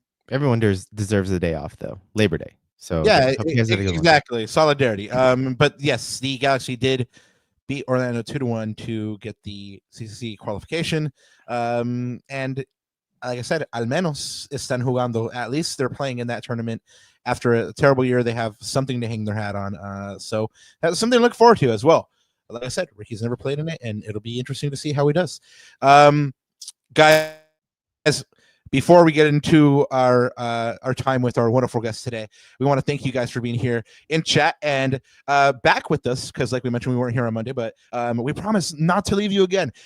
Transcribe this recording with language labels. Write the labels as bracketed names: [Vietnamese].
[English] everyone deserves a day off though, Labor Day. So yeah, exactly. Solidarity. But yes, the Galaxy did beat Orlando 2-1 to get the CCC qualification. And like I said, [Spanish] al menos están jugando. [English] At least they're playing in that tournament. After a terrible year, they have something to hang their hat on. So that's something to look forward to as well. Like I said, Ricky's never played in it, and it'll be interesting to see how he does. Guys, before we get into our time with our wonderful guest today, we want to thank you guys for being here in chat and back with us, because like we mentioned, we weren't here on Monday, but we promise not to leave you again.